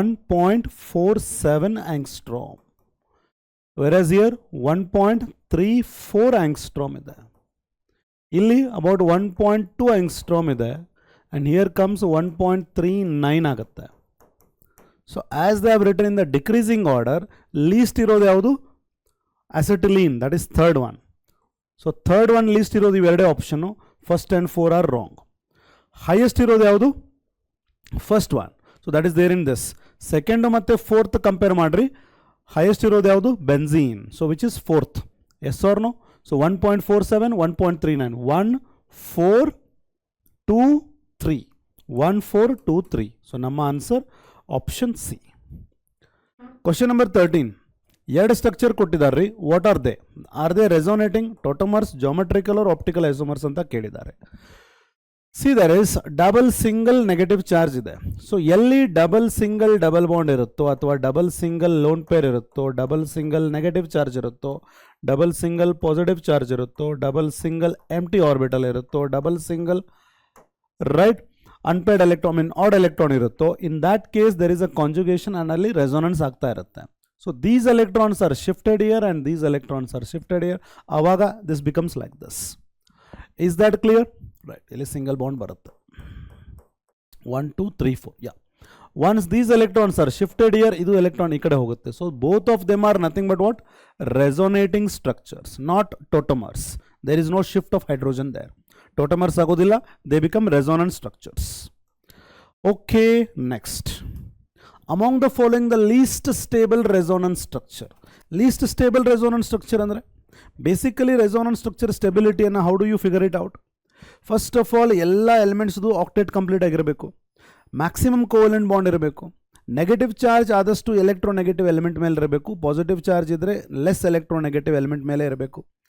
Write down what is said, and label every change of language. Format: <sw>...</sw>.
<en>1.47 angstrom. Versus here 1.34 angstrom ಇದೆ. ಇಲ್ಲಿ about 1.2 angstrom ಇದೆ, ಆ್ಯಂಡ್ ಹಿಯರ್ ಕಮ್ಸ್ 1.39 ಆಗುತ್ತೆ. So as they have written in the decreasing order, least</en> <kn>ಇರೋದು ಯಾವುದು?</kn> <en>acetylene, that is third one. So third one least</en> <kn>ಇರೋದು ಇವೆರಡೇ option.</kn> <en>First and 4 are wrong. highest</en> <kn>ಇರೋದು ಯಾವುದು?</kn> <en>First one. So that is there in this.</en> <kn>Second ಮತ್ತು fourth compare ಮಾಡಿರಿ. highest ಇರೋದು ಯಾವುದು?</kn> <en>Benzene. So which is fourth. Yes or no? ಸೊ 1.47, 1.39, 1, 4, 2, 3. 1, 4, 2, 3. So ನಮ್ಮ answer option C. Question number 13.</en> <kn>ಎರಡು structure ಕೊಟ್ಟಿದ್ದಾರೆ ರೀ.</kn> <en>What are they? Are they resonating, tautomers, geometrical or optical isomers</en> <kn>ಅಂತ ಕೇಳಿದ್ದಾರೆ.</kn> <en>See there is double single negative charge ಇದೆ. So ಎಲ್ಲಿ double single double bond ಇರುತ್ತೋ, ಅಥವಾ ಡಬಲ್ ಸಿಂಗಲ್ ಲೋನ್ ಪೇರ್ ಇರುತ್ತೋ, double single negative charge ಇರುತ್ತೋ, double single positive charge ಇರುತ್ತೋ, double single empty orbital ಇರುತ್ತೋ, double single right unpaired electron odd electron ಇರುತ್ತೋ, in that case there is a conjugation</en> <kn>and ಅಲ್ಲಿ resonance ಆಗ್ತಾ ಇರುತ್ತೆ.</kn> <en>So these electrons are shifted here and these electrons are shifted here. Avaga this becomes like this. Is that clear? Right.</en> <kn>ಇಲ್ಲಿ single bond ಬರುತ್ತೆ.</kn> <en>1 2 3 4. Yeah. Once these electrons are shifted here,</en> <kn>idu electron ಈ ಕಡೆ ಹೋಗುತ್ತೆ.</kn> <en>So both of them are nothing but what? Resonating structures, not tautomers. There is no shift of hydrogen there.</en> <kn>Tautomers ಆಗೋದಿಲ್ಲ.</kn> <en>They become resonant structures. Okay, next. Among the following, the least stable resonance structure. Least stable resonance structure andre basically resonance structure stability and how do you figure it out? First of all,</en> <kn>ಎಲ್ಲ elements octet complete ಆಗಿರಬೇಕು. Maximum covalent bond ಇರಬೇಕು. Negative charge ಆದಷ್ಟು electronegative element ಮೇಲೆ ಇರಬೇಕು. Positive charge ಇದ್ದರೆ less electronegative element ಮೇಲೆ ಇರಬೇಕು.</kn>